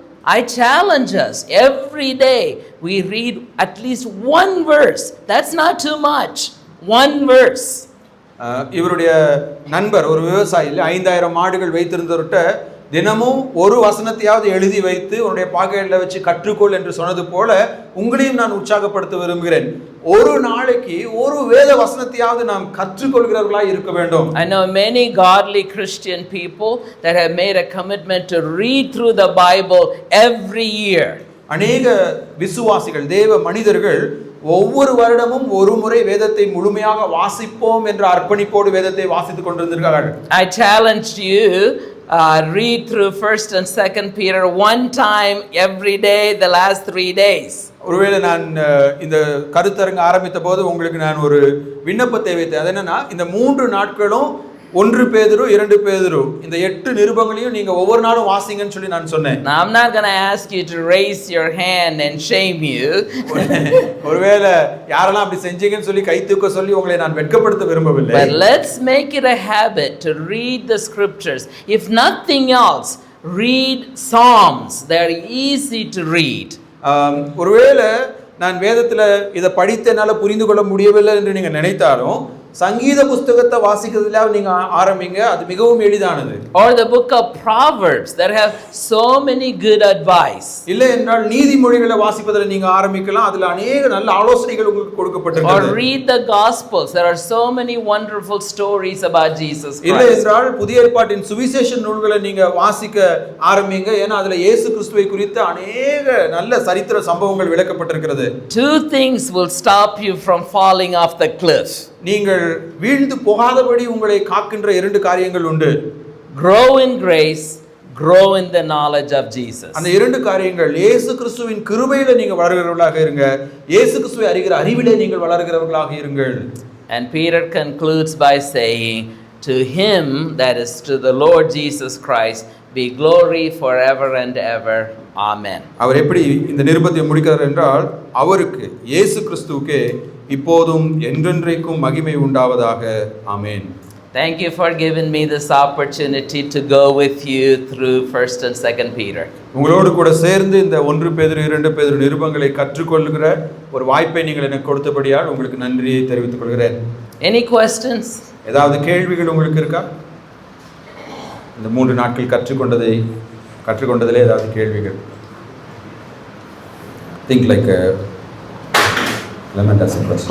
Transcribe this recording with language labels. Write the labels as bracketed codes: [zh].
[en] I challenge us every day we read at least one verse. That's not too much. One verse. [ta] இவருடைய நண்பர் ஒரு விவசாயி 5000 மாடுகள் வைத்திருந்தவர்கிட்ட தினமும் ஒரு வசனத்தையாவது எழுதி வைத்து உன்னுடைய பாக்கெட்டில் வச்சு கற்றுக்கொள் என்று சொன்னது போல உங்களையும் நான் உற்சாகப்படுத்த விரும்புகிறேன். ஒரு நாளைக்கு ஒரு வேத வசனத்தையாவது நாம் கற்றுக்கொள்கிறவர்களாய் இருக்க வேண்டும். [en] I know many godly Christian people that have made a commitment to read through the Bible every year. [ta] அநேக விசுவாசிகள், தேவ மனிதர்கள் ஒவ்வொரு வருடமும் ஒரு முறை வேதத்தை முழுமையாக வாசிப்போம் என்ற அர்ப்பணிப்போடு வேதத்தை வாசித்துக் கொண்டிருக்கிறார்கள். [en] I challenge you, read through 1st and 2nd Peter one time every day the last 3 days. [ta] ஒருவேளை நான் இந்த கருத்தரங்க ஆரம்பித்த போது உங்களுக்கு நான் ஒரு விண்ணப்பத்தை வைத்தேன். அது என்னன்னா, இந்த 3 நாட்களும் 1 பேதுரு 2 பேதுரு இந்த 8 நிருபங்களையும் நீங்க ஒவ்வொரு நாளும் வாசிங்கன்னு சொல்லி நான் சொன்னேன். [en] Now I'm not going to ask you to raise your hand and shame you. [ta] ஒருவேளை யாரெல்லாம் அப்படி செஞ்சீங்கன்னு சொல்லி கை தூக்க சொல்லி உங்களை நான் வெட்கப்படுத்த விரும்பவில்லை. [en] But let's make it a habit to read the scriptures. If nothing else, read Psalms. They are easy to read. [ta] ஒருவேளை நான் வேதத்துல இதை படித்து என்னால் புரிந்து கொள்ள முடியவில்லை என்று நீங்க நினைத்தாலும் சங்கீத புஸ்தகத்தை வாசிக்கிறதுல நீங்க ஆரம்பிங்க, அது மிகவும் எளிதானது. [en] Or the book of Proverbs that have so many good advice. [ta] இல்லை என்றால் நீதிமொழிகளை வாசிப்பதில் நீங்க ஆரம்பிக்கலாம், அதுல அநேக நல்ல ஆலோசனைகள் உங்களுக்கு கொடுக்கப்பட்டிருக்கிறது. [en] Or read the Gospels. There are so many wonderful stories about Jesus Christ. [ta] இல்லை என்றால் புதிய ஏற்பாட்டின் சுவிசேஷ நூல்களை நீங்க வாசிக்க ஆரம்பிங்க, ஏன்னா அதுல இயேசு கிறிஸ்துவை குறித்த அநேக நல்ல சரித்திர சம்பவங்கள் விளக்கப்பட்டிருக்கிறது. [en] Two things will stop you from falling off the cliff. [ta] நீங்கள் வீழ்ந்து போகாதபடி உங்களை காக்கின்ற 2 காரியங்கள் உண்டு. [en] Grow in grace, grow in the knowledge of Jesus. [ta] அந்த 2 காரியங்கள், இயேசு கிறிஸ்துவின் கிருபையில நீங்க வளர்கிறவர்களாக இருங்க, இயேசு கிறிஸ்துவை அறிகிற அறிவிலே நீங்கள் வளர்கிறவர்களாக இருங்கள். [en] And Peter concludes by saying, to him, that is to the Lord Jesus Christ, be glory forever and ever. Amen. [ta] அவர் எப்படி இந்த நிருபத்தை முடிக்கிறார் என்றால், அவருக்கு இயேசு கிறிஸ்துவுக்கே இப்போதும் என்றென்றைக்கும் மகிமை உண்டாவதாக. ஆமென். [en] Thank you for giving me this opportunity to go with you through 1st and 2nd Peter. [ta] உங்களோடு கூட சேர்ந்து இந்த 1 பேதுரு 2 பேதுரு நிருபங்களை கற்றுக்கொள்ளுகிற ஒரு வாய்ப்பை நீங்கள் எனக்கு கொடுத்தபடியால் உங்களுக்கு நன்றியை தெரிவித்துக் கொள்கிறேன். [en] Any questions? [ta] ஏதாவது கேள்விகள் உங்களுக்கு இருக்கா? இந்த 3 நாட்கள் கற்றுக்கொண்டதிலே ஏதாவது கேள்விகள்? [en] Think like Clement has a question.